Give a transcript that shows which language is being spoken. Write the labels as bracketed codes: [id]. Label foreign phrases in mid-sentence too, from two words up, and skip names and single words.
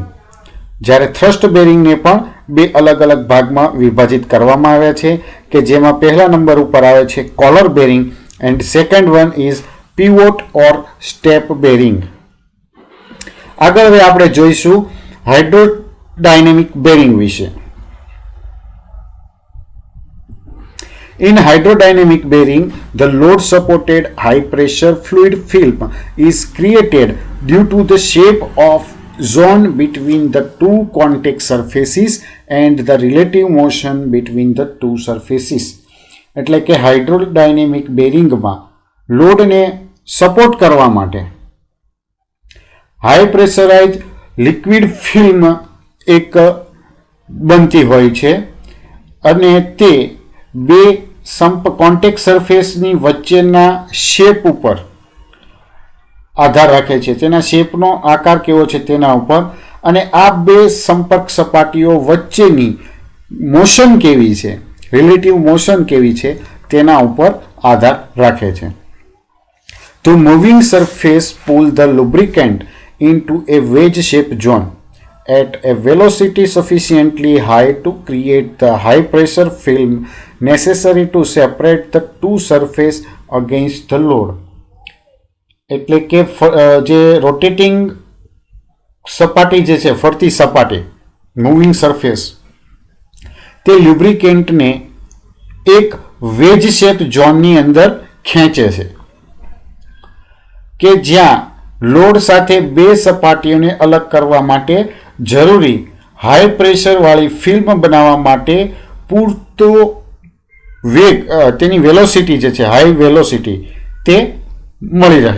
[gu] જ્યારે [en] thrust bearing [gu] પણ બે અલગ અલગ ભાગમાં વિભાજિત કરવામાં આવ્યા છે કે જેમાં પહેલા નંબર ઉપર આવે છે [en] collar bearing and second one is pivot or step bearing. [gu] આગળ હવે આપણે જોઈશું [en] hydrodynamic bearing [gu] વિશે. [en] In hydrodynamic bearing, the load supported high pressure fluid film is created due to the shape of zone between the two contact surfaces and the relative motion between the two surfaces. [gu] એટલે કે [en] hydrodynamic bearing [gu] લોડને સપોર્ટ કરવા માટે [en] high pressurise liquid film [gu] એક બનતી હોય છે અને તે બે [en] contact surface [gu] વચ્ચેના શેપ ઉપર આધાર રાખે છે, તેના શેપનો આકાર કેવો છે તેના ઉપર, અને આ બે સંપર્ક સપાટીઓ વચ્ચેની મોશન કેવી છે, [en] relative motion [gu] કેવી છે તેના ઉપર આધાર રાખે છે. [en] To moving surface pull the lubricant into a wedge shaped zone at a velocity sufficiently high to create the high pressure film necessary to separate the two surface against the load. [gu] એટલે કે જે રોટેટિંગ સપાટી જે છે, ફરતી સપાટી, [en] moving surface, [gu] તે લ્યુબ્રિકેન્ટને એક [en] wedge shape zone [gu] અંદર ખેંચે છે કે જ્યાં લોડ સાથે બે સપાટીઓને અલગ કરવા માટે જરૂરી [en] high pressure [gu] વાળી ફિલ્મ બનાવવા માટે પૂરતો વેગ, તેની વેલોસિટી જે છે [en] high velocity [gu] તે મળી રહે.